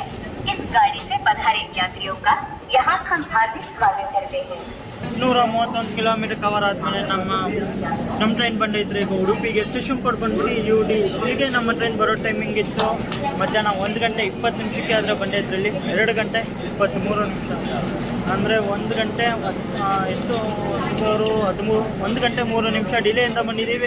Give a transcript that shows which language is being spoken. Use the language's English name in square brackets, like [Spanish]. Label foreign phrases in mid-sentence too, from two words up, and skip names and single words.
[Hindi] इस गाड़ी से पधारे यात्रियों का यहाँ हम हार्दिक स्वागत करते हैं। [Kannada] 131 ಕಿಲೋಮೀಟರ್ ಕವರ್ ಆದಮೇಲೆ ನಮ್ಮ ಟ್ರೈನ್ ಬಂದೈತ್ರಿ. ಈಗ ಉಡುಪಿಗೆ [English] station code [Kannada] ಬಂದ್ಬಿಟ್ಟು UD. ಇಲ್ಲಿಗೆ ನಮ್ಮ ಟ್ರೈನ್ ಬರೋ ಟೈಮಿಂಗ್ ಇತ್ತು ಮಧ್ಯಾಹ್ನ 1 ಗಂಟೆ 20 ನಿಮಿಷಕ್ಕೆ. ಆದರೆ ಬಂದೈತ್ರಿ ಇಲ್ಲಿ 2 ಗಂಟೆ 23 ನಿಮಿಷ. ಅಂದರೆ 1 ಗಂಟೆ ಎಷ್ಟು 1 ಗಂಟೆ 3 ನಿಮಿಷ ಡಿಲೇಯಿಂದ ಬಂದಿದ್ದೀವಿ.